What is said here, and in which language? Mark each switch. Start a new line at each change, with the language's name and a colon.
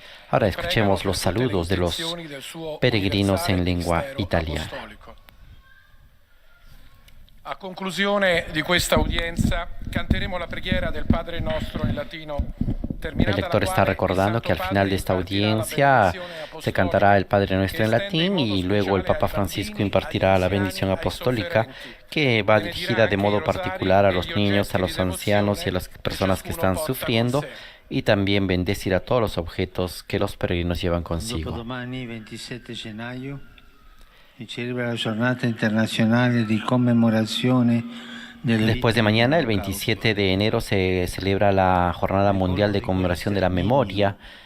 Spanish: Ahora escuchemos los saludos de los peregrinos en lengua italiana.
Italian: A conclusione di questa udienza canteremo la preghiera del Padre Nostro in latino.
Spanish: El lector está recordando que al final de esta audiencia se cantará el Padre Nuestro en latín y luego el Papa Francisco impartirá la bendición apostólica que va dirigida de modo particular a los niños, a los ancianos y a las personas que están sufriendo, y también bendecirá todos los objetos que los peregrinos llevan consigo.
Italian: Dopodomani 27 gennaio si celebra la Giornata Internazionale di Commemorazione.
Spanish: Después de mañana, el 27 de enero, se celebra la Jornada Mundial de Conmemoración de la Memoria.